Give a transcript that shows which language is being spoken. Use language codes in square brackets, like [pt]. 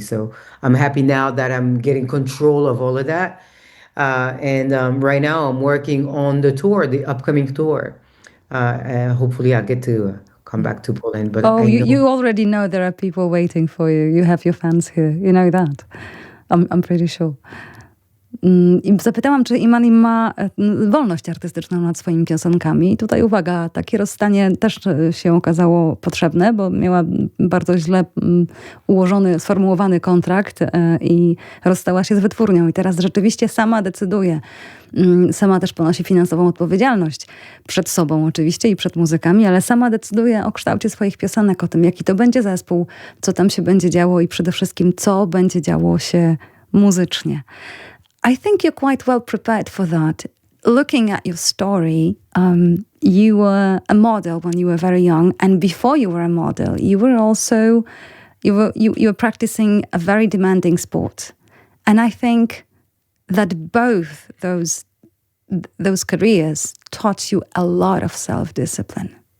[en] So I'm happy now that I'm getting control of all of that. And right now I'm working on the upcoming tour. Hopefully I'll get to come back to Poland. But you already know there are people waiting for you. You have your fans here. You know that. I'm pretty sure. [pl] I zapytałam, czy Imany ma wolność artystyczną nad swoimi piosenkami. I tutaj uwaga, takie rozstanie też się okazało potrzebne, bo miała bardzo źle sformułowany kontrakt i rozstała się z wytwórnią. I teraz rzeczywiście sama decyduje. Sama też ponosi finansową odpowiedzialność przed sobą oczywiście i przed muzykami, ale sama decyduje o kształcie swoich piosenek, o tym, jaki to będzie zespół, co tam się będzie działo i przede wszystkim, co będzie działo się muzycznie. [en] I think you're quite well prepared for that. Looking at your story, you were a model when you were very young, and before you were a model, you were practicing a very demanding sport. And I think that both those careers taught you a lot of self-discipline.